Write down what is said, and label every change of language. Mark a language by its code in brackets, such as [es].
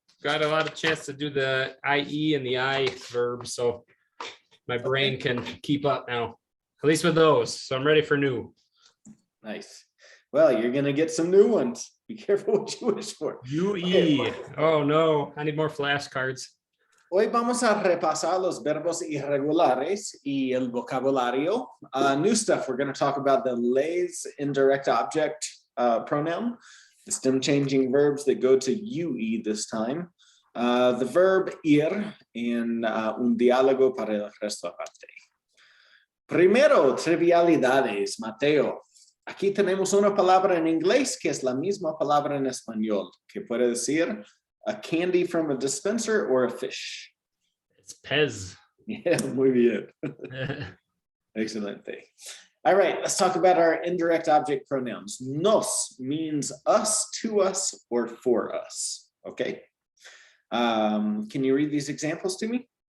[en] Got a lot of chance to do the IE and the I verb, so my brain can keep up now. At least with those. So I'm ready for new. Nice. Well, you're going to get some new ones. Be careful what you wish for. UE. Okay. Oh no, I need more flashcards. [es] Hoy vamos a repasar los verbos irregulares y el vocabulario. [en] New stuff, we're going to talk about the les indirect object pronoun, the stem changing verbs that go to UE this time, the verb ir, and [es] un diálogo para el restaurante. Primero, trivialidades, Mateo. Aquí tenemos una palabra en inglés que es la misma palabra en español, que puede decir [en] a candy from a dispenser or a fish. It's Pez. [es] Yeah, muy bien. Excelente. [en] All right, let's talk about our indirect object pronouns. Nos means us, to us, or for us. Okay. Can you read these examples to me?